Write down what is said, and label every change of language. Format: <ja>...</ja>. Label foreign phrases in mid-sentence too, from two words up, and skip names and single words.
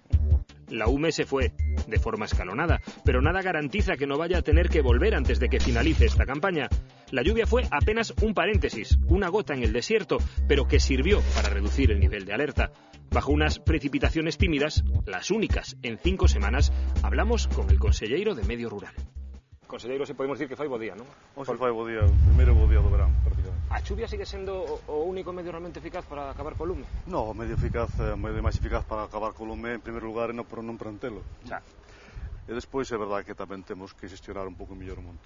<es>La UME se fue, de forma escalonada, pero nada garantiza que no vaya a tener que volver antes de que finalice esta campaña. La lluvia fue apenas un paréntesis, una gota en el desierto, pero que sirvió para reducir el nivel de alerta. Bajo unas precipitaciones tímidas, las únicas en 5 semanas, hablamos con el conselleiro de Medio Rural.</es> <gl>Conselleiro, se podemos decir que fai bo día, non? Hoxe fai bo día, o primeiro bo día do verán, prácticamente. A chuvia sigue sendo o único medio realmente eficaz para acabar co lume? No, o medio máis eficaz para acabar co lume, en primeiro lugar, e non prantelo. Xa. E despois é verdade que tamén temos que xestionar un pouco mellor o monte.</gl>